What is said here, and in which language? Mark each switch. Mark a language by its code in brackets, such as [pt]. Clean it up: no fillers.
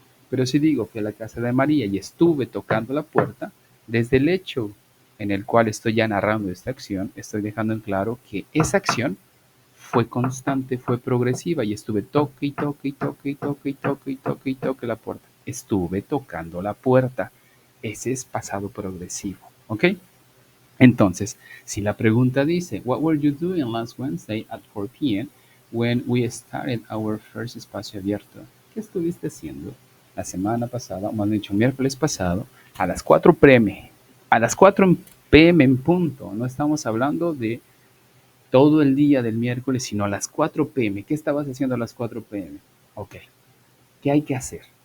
[es] Pero si digo fui a la casa de María y estuve tocando la puerta, desde el hecho en el cual estoy ya narrando esta acción, estoy dejando en claro que esa acción fue constante, fue progresiva y estuve toque y toque y toque y toque y toque y toque y toque la puerta. Estuve tocando la puerta. Ese es pasado progresivo, ¿ok? [en] Entonces, si la pregunta dice, What were you doing last Wednesday at 4 p.m. when we started our first espacio abierto? [es] ¿Qué estuviste haciendo la semana pasada, o más dicho, miércoles pasado, a las 4 p.m.? A las 4 p.m. en punto. No estamos hablando de todo el día del miércoles, sino a las 4 p.m. ¿Qué estabas haciendo a las 4 p.m.? Ok, ¿qué hay que hacer?